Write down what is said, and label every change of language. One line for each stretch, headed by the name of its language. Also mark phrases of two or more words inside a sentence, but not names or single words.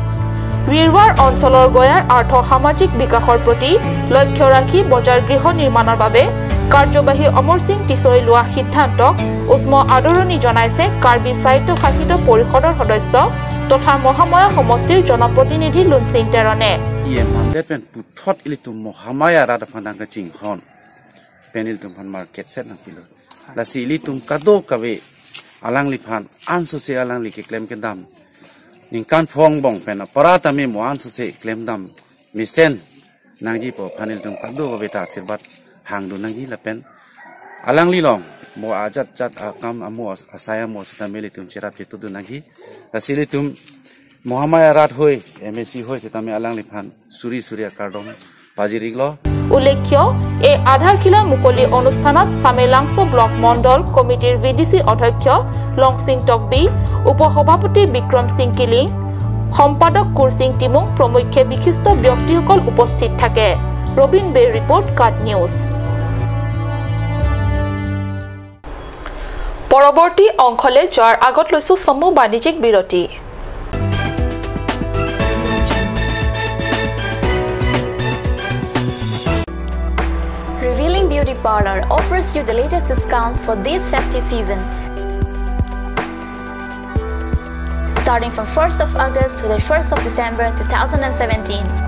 Assamese: বিৰৱাৰ অঞ্চলৰ গয়াৰ আৰ্থ সামাজিক বিকাশৰ প্ৰতি লক্ষ্য ৰাখি বজাৰ গৃহ নিৰ্মাণৰ বাবে কাৰ্যবাহী অমৰ সিং টিছই লোৱা সিদ্ধান্তক উষ্ম আদৰণি জনাইছে কাৰ্বি সাহিত্য শাসিত পৰিষদৰ সদস্য তথা মহামায়া সমষ্টিৰ জনপ্ৰতিনিধি লুনসিং তেৰণে
Karbi: ইয়ে মানদেত পেন পুথত ইলিটো মহামায়া ৰাধা ফানাং চিং হন পেনিল তুম ফান মাৰ্কেট সেট না পিলো la sili tum kado kawe alang liphan an so se alang li ke claim ke dam ning kan phong bong pena parata me mo an so se claim dam misen nangji po phanil tum kado kawe ta sirbat hang do nangji la pen alang li long mo ajat jat akam amo asaya mo sa meli tum chira pitu do nangji la sili tum mohamaya rat hoy MSC hoy se tame alang liphan suri surya kardom pajiriglo
Assamese: উল্লেখ্য এই আধাৰশিলা মুকলি অনুষ্ঠানত সামেলাংছ ব্লক মণ্ডল কমিটিৰ ভিডিসি অধ্যক্ষ লংসিং টকবি উপসভাপতি বিক্ৰম সিং কিলি সম্পাদক কুৰসিং টিমুং প্ৰমুখ্য বিশিষ্ট ব্যক্তিসকল উপস্থিত থাকে ৰবিন বে ৰিপৰ্ট কাট নিউজ পৰৱৰ্তী অংশলৈ যোৱাৰ আগত লৈছো সমূহ বাণিজ্যিক বিৰতি
English: Revealing Beauty Parlor offers you the latest discounts for this festive season. Starting from 1st of August to the 1st of December 2017.